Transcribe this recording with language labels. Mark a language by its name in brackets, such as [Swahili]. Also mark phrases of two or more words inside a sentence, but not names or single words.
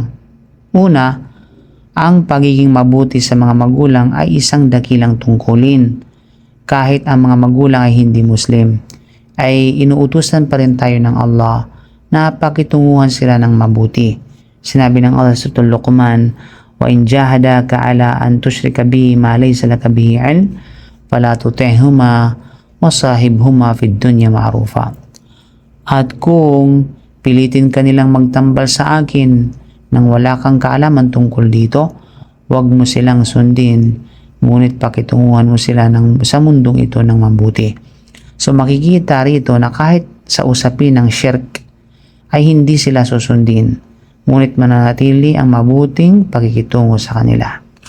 [Filipino] Una, ang pagiging mabuti sa mga magulang ay isang dakilang tungkulin. Kahit ang mga magulang ay hindi Muslim, ay inuutusan pa rin tayo ng Allah na pakitunguhan sila ng mabuti. Sinabi ng Allah sa Suratul Luqman, [Arabic] وإن جاهداك على أن تشرك بي ما ليس لك به علم فلا تطعهما وصاحبهما في الدنيا معروفا. [Filipino] At kung pilitin ka nilang magtambal sa akin nang wala kang kaalaman tungkol dito, huwag mo silang sundin, ngunit pakitunguhan mo sila sa mundong ito ng mabuti. So makikita rito na kahit sa usapin ng shirk ay hindi sila susundin, ngunit mananatili ang mabuting pakikitungo sa kanila.